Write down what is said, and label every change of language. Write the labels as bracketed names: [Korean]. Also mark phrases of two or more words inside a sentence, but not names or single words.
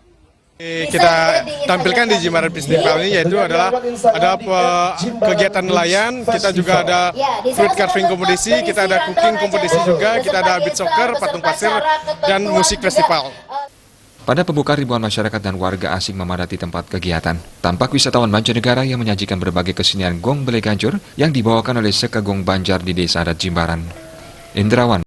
[Indonesian] Kita tampilkan di Jimbaran Festival ini yaitu ada kegiatan nelayan, kita juga ada [English] fruit carving [Indonesian] kompetisi, kita ada cooking kompetisi juga, kita ada [English] beach soccer, [Indonesian] patung pasir, dan musik festival. Pada pembukaan, ribuan masyarakat dan warga asing memadati tempat kegiatan. Tampak wisatawan mancanegara yang menyajikan berbagai kesenian gong belegancur yang dibawakan oleh Sekegong Banjar di Desa Adat Jimbaran. Indrawan.